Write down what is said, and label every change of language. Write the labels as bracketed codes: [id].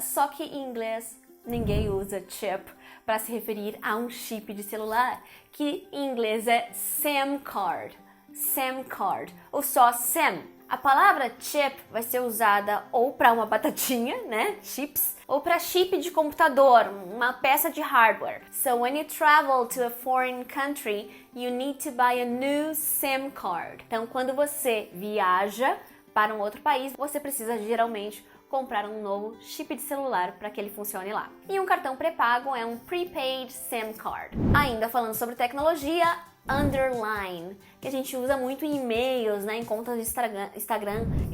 [pt] Só que em inglês ninguém usa chip para se referir a um chip de celular, que em inglês é SIM card. SIM card, ou só SIM. A palavra chip vai ser usada ou para uma batatinha, né, chips, ou para chip de computador, uma peça de hardware. [en] So when you travel to a foreign country, you need to buy a new SIM card. [pt] Então, quando você viaja para um outro país, você precisa geralmente comprar um novo chip de celular para que ele funcione lá. E um cartão pré-pago é um prepaid SIM card. Ainda falando sobre tecnologia, underline, que a gente usa muito em e-mails, né, em contas de Instagram.